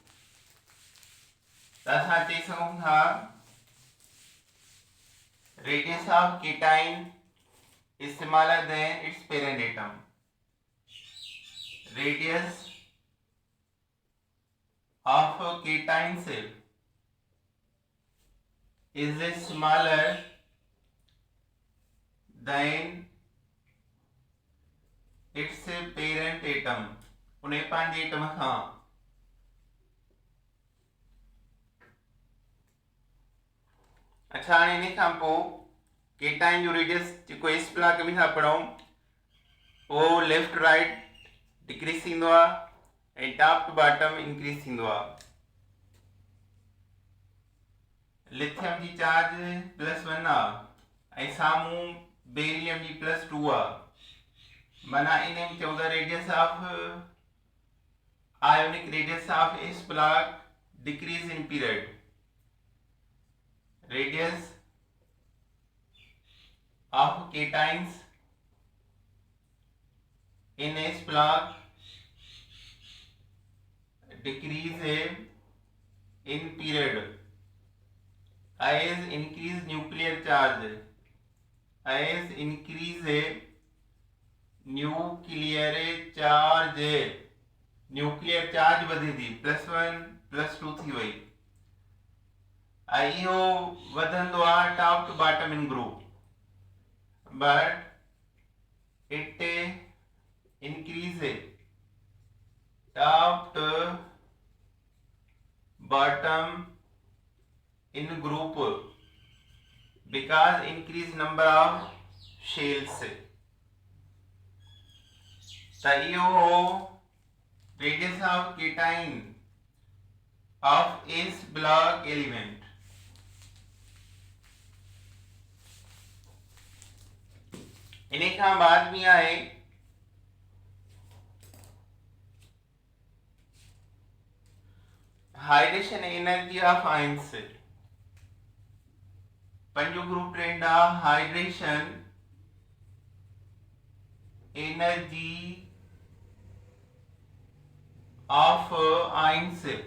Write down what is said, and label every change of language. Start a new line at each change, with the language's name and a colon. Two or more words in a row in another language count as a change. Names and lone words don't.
Sindhi: त असां चई सघूं था
English: radius of cation is smaller than its parent atom. radius of cations is smaller than its parent atom।
Sindhi: उन पंहिंजे एटम खां। अच्छा हाणे इन खां पोइ केटाइन जो रेडियस जेको इस ब्लॉक में था पढ़ूं उहो
English: left right decrease
Sindhi: थींदो आहे ऐं
English: top to bottom increase
Sindhi: थींदो आहे। लिथियम जी चार्ज +1 आहे ऐं साम्हूं बेरियम जी +2 आहे। माना इन में चऊं था
English: radius of ionic radius of S block decrease in period. radius of cations in S block decrease in period as increase nuclear charge, as increase nuclear charge, nuclear charge
Sindhi: वधे थी +1 +2 थी वई ऐं इहो वधंदो आहे
English: top to bottom in group, but it increase top to bottom in group because increase number of shells। so यो radius of cation of S block element।
Sindhi: इन्हीं खां बाद में आए
English: hydration energy of ions.
Sindhi: पंजो
English: group trend
Sindhi: आहे
English: hydration energy of ions.